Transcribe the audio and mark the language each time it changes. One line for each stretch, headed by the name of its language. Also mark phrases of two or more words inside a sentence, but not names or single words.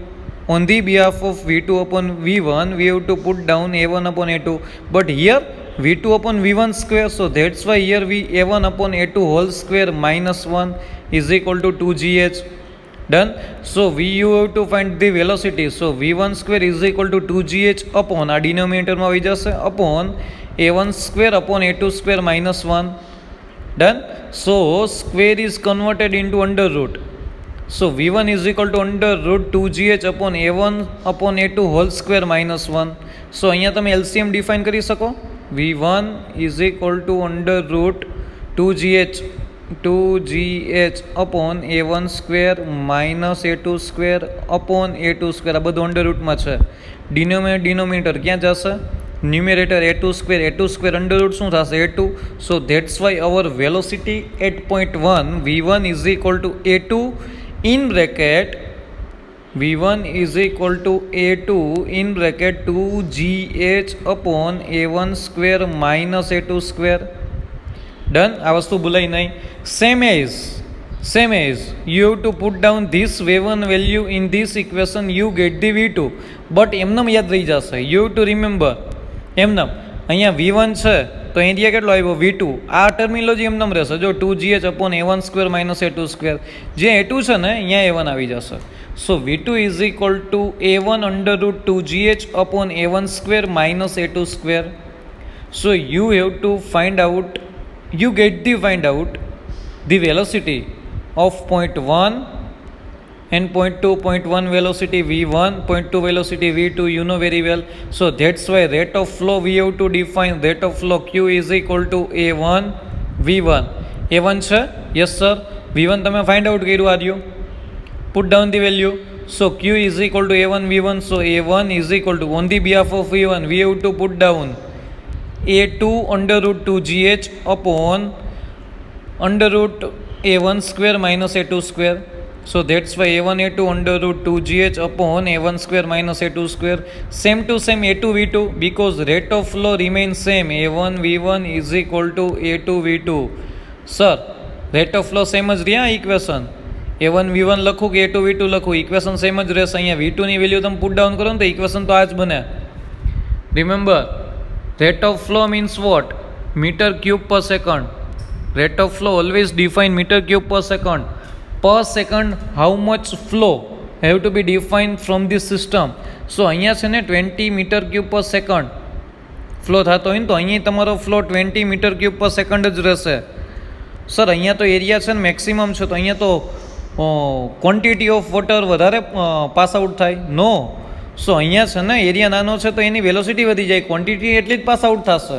English: On the behalf of V2 upon V1, we have to put down A1 upon A2. But here V2 upon V1 square, so that's why here we A1 upon A2 whole square minus 1 is equal to 2gh. Done. So you have to find the velocity. So V1 square is equal to 2gh upon,
Gujarati: આ denominator માં આવી જશે,
English: upon A1 square upon A2 square minus 1. Done. So square is converted into under root. So V1 is equal to under root 2gh upon A1 upon A2 whole square minus 1.
Gujarati: So અહીંયા તમે LCM define કરી શકો.
English: V1 is equal to under root 2gh upon A1 square minus A2 square upon A2 square.
Gujarati: આ બધું
English: under root
Gujarati: માં છે. Denominator ક્યાં જશે?
English: Numerator A2 square under root
Gujarati: શું થશે?
English: A2. So that's why our velocity at point 1 V1 is equal to A2 in bracket V1 is equal to A2 in bracket 2gh upon A1 square minus A2 square. Done.
Gujarati: આ વસ્તુ ભૂલાઈ નહીં.
English: Same as you have to put down this V1 value in this equation, you get the V2.
Gujarati: But એમનામ યાદ રહી જશે.
English: You have to remember
Gujarati: એમનામ અહીંયા V1 છે તો એરિયા કેટલો આવ્યો? V2. આ ટર્મિનોલોજી એમનામ રહેશે. જો
English: 2gh upon A1 square minus A2 square,
Gujarati: જે A2 છે ને અહીંયા A1 આવી જશે.
English: So V2 is equal to A1 under root 2gh upon A1 square minus A2 square. So you have to find out the velocity of point 1 and point 2. Point 1 velocity V1, point 2 velocity V2, you know very well. So that's why rate of flow we have to define. Rate of flow Q is equal to A1 V1.
Gujarati: A1 છે?
English: Yes sir.
Gujarati: V1 તમે
English: find out
Gujarati: કર્યું આર્યું.
English: Put down the value. So Q is equal to A1 V1. So A1 is equal to, on the behalf of V1 we have to put down A2 under root 2gh upon under root A1 square minus A2 square. So that's why A1 A2 under root 2gh upon A1 square minus A2 square. Same to same A2 V2, because rate of flow remains same. A1 V1 is equal to A2 V2. Sir, rate of flow same
Gujarati: જ રહ્યા
English: equation.
Gujarati: A1 V1 લખું કે A2 V2 લખું,
English: equation same
Gujarati: જ રહેશે. અહીંયા V2 ની વેલ્યુ તમે
English: put down
Gujarati: કરો ને તો equation તો આ જ બને.
English: Remember, rate of flow means what? Meter cube per second. Rate of flow always define meter cube per second. Per second how much flow have to be defined from this system.
Gujarati: So અહીંયા છે ને 20
English: meter cube per second flow
Gujarati: થતો હોય ને તો અહીંયા તમારો ફ્લો 20
English: meter cube per second
Gujarati: જ રહેશે. સર અહીંયા તો એરિયા છે ને મેક્સિમમ છે તો અહીંયા તો
English: quantity of water
Gujarati: વધારે
English: pass out
Gujarati: થાય? નો. સો અહીંયા છે ને એરિયા નાનો છે તો એની વેલોસિટી વધી જાય, ક્વોન્ટિટી એટલી જ
English: pass out
Gujarati: થશે.